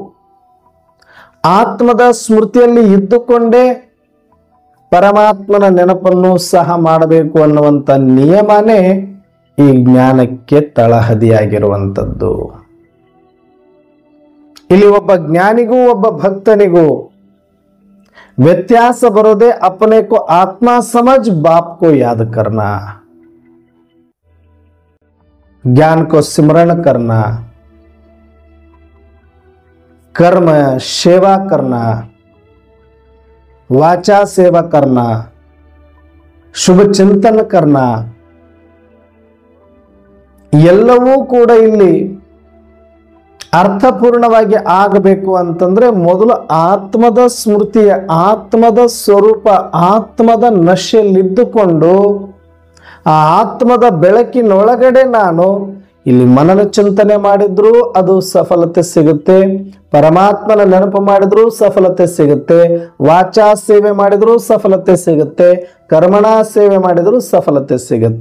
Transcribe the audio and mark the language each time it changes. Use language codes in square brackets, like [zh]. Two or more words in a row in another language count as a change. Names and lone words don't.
[kn] ಆತ್ಮದ ಸ್ಮೃತಿಯಲ್ಲಿ ಇದ್ದುಕೊಂಡೇ ಪರಮಾತ್ಮನ ನೆನಪನ್ನು ಸಹ ಮಾಡಬೇಕು ಅನ್ನುವಂಥ ನಿಯಮನೇ ಈ ಜ್ಞಾನಕ್ಕೆ ತಳಹದಿಯಾಗಿರುವಂಥದ್ದು. ಇಲ್ಲಿ ಒಬ್ಬ ಜ್ಞಾನಿಗೂ ಒಬ್ಬ ಭಕ್ತನಿಗೂ ವ್ಯತ್ಯಾಸ ಬರೋದೇ [hi] अपने को आत्मा समझ बाप को याद करना, ज्ञान को सिमरण करना, कर्म सेवा करना, वाचा सेवा करना, शुभ चिंतन करना, [kn] ಎಲ್ಲವೂ ಕೂಡ ಇಲ್ಲಿ ಅರ್ಥಪೂರ್ಣವಾಗಿ ಆಗಬೇಕು ಅಂತಂದ್ರೆ ಮೊದಲು ಆತ್ಮದ ಸ್ಮೃತಿಯ, ಆತ್ಮದ ಸ್ವರೂಪ, ಆತ್ಮದ ನಶೆಯಲ್ಲಿದ್ದುಕೊಂಡು ಆ ಆತ್ಮದ ಬೆಳಕಿನೊಳಗಡೆ ನಾನು ಇಲ್ಲಿ ಮನನ ಚಿಂತನೆ ಮಾಡಿದ್ರೂ ಅದು ಸಫಲತೆ ಸಿಗುತ್ತೆ, ಪರಮಾತ್ಮನ ನೆನಪು ಮಾಡಿದ್ರೂ ಸಫಲತೆ ಸಿಗುತ್ತೆ, ವಾಚಾ ಸೇವೆ ಮಾಡಿದ್ರೂ ಸಫಲತೆ ಸಿಗುತ್ತೆ, ಕರ್ಮಣ ಸೇವೆ ಮಾಡಿದ್ರೂ ಸಫಲತೆ ಸಿಗುತ್ತೆ.